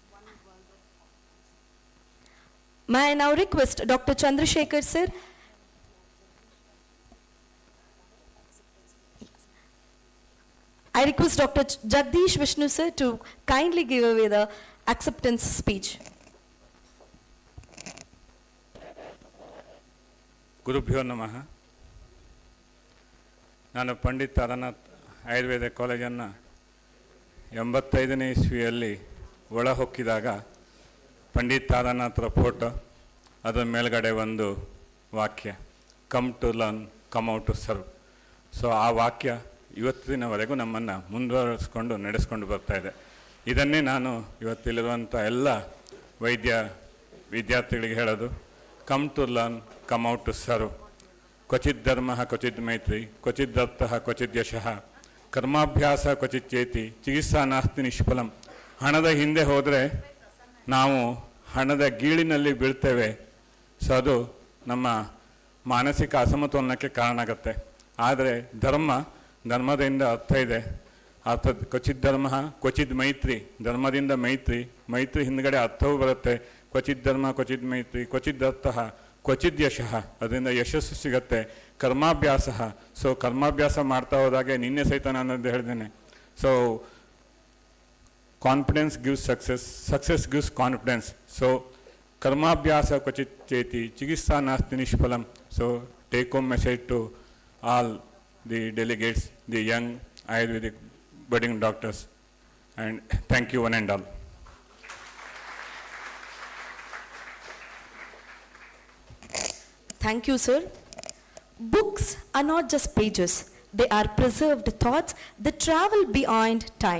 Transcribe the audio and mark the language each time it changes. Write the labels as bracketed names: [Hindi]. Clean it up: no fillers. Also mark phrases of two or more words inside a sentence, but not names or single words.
[English] May I now request Dr. Chandrasekhar sir. I request Dr. Jagadish Vishnu sir to kindly give away the acceptance speech. [Sanskrit] ಗುರುಭ್ಯೋ ನಮಃ. [Kannada] ನಾನು ಪಂಡಿತ್ ತಾರಾನಾಥ್ ಆಯುರ್ವೇದ ಕಾಲೇಜನ್ನು 85ನೇ ಇಸ್ವಿಯಲ್ಲಿ ಒಳ ಹೊಕ್ಕಿದಾಗ ಪಂಡಿತ್ ತಾರಾನಾಥ್ರ ಫೋಟೋ, ಅದರ ಮೇಲ್ಗಡೆ ಒಂದು ವಾಕ್ಯ, [English] come to learn, come out to serve. [Kannada] ಸೊ ಆ ವಾಕ್ಯ ಇವತ್ತಿನವರೆಗೂ ನಮ್ಮನ್ನು ಮುಂದುವರಿಸ್ಕೊಂಡು ನಡೆಸ್ಕೊಂಡು ಬರ್ತಾ ಇದೆ. ಇದನ್ನೇ ನಾನು ಇವತ್ತಿಲ್ಲಿರುವಂಥ ಎಲ್ಲ ವಿದ್ಯಾರ್ಥಿಗಳಿಗೆ ಹೇಳೋದು, [English] Come to learn, come out to serve. [Sanskrit] ಕ್ವಚಿತ್ ಧರ್ಮ ಕ್ವಚಿತ್ ಮೈತ್ರಿ, ಕ್ವಚಿತ್ ದತ್ತಃ ಕ್ವಚಿತ್ ಯಶಃ, ಕರ್ಮಾಭ್ಯಾಸ ಕ್ವಚಿತ್ ಚೇತಿ, ಚಿಕಿತ್ಸಾ ನಾಸ್ತಿ ನಿಷ್ಫಲಂ. [Kannada] ಹಣದ ಹಿಂದೆ ಹೋದರೆ ನಾವು ಹಣದ ಗೀಳಿನಲ್ಲಿ ಬೀಳ್ತೇವೆ. ಸೊ ಅದು ನಮ್ಮ ಮಾನಸಿಕ ಅಸಮತೋಲನಕ್ಕೆ ಕಾರಣ ಆಗುತ್ತೆ. ಆದರೆ ಧರ್ಮದಿಂದ ಅರ್ಥ ಇದೆ. [Sanskrit] ಕ್ವಚಿತ್ ಧರ್ಮ ಕ್ವಚಿತ್ ಮೈತ್ರಿ, [Kannada] ಧರ್ಮದಿಂದ ಮೈತ್ರಿ ಹಿಂದ್ಗಡೆ ಅರ್ಥವೂ ಬರುತ್ತೆ. [Sanskrit] ಕ್ವಚಿತ್ ಧರ್ಮ ಕ್ವಚಿತ್ ಮೈತ್ರಿ, ಕ್ವಚಿತ್ ದತ್ತಃ ಕ್ವಚಿತ್ ಯಶಃ, [Kannada] ಅದರಿಂದ ಯಶಸ್ಸು ಸಿಗತ್ತೆ. ಕರ್ಮಾಭ್ಯಾಸ, ಸೊ ಕರ್ಮಾಭ್ಯಾಸ ಮಾಡ್ತಾ ಹೋದಾಗೆ ನಿನ್ನೆ ಸಹಿತ ನಾನು ಹೇಳಿದ್ದೇನೆ. [English] So confidence gives success, success gives confidence. [Sanskrit] ಸೊ ಕರ್ಮಾಭ್ಯಾಸ ಕ್ವಚಿತ್ ಚೇತಿ, ಚಿಕಿತ್ಸಾ ನಾಸ್ತಿ ನಿಷ್ಫಲಂ. [English] So take home message to all the delegates, the young Ayurvedic budding doctors, and thank you one and all. Thank you, sir. Books are not just pages. They are preserved thoughts that travel beyond time.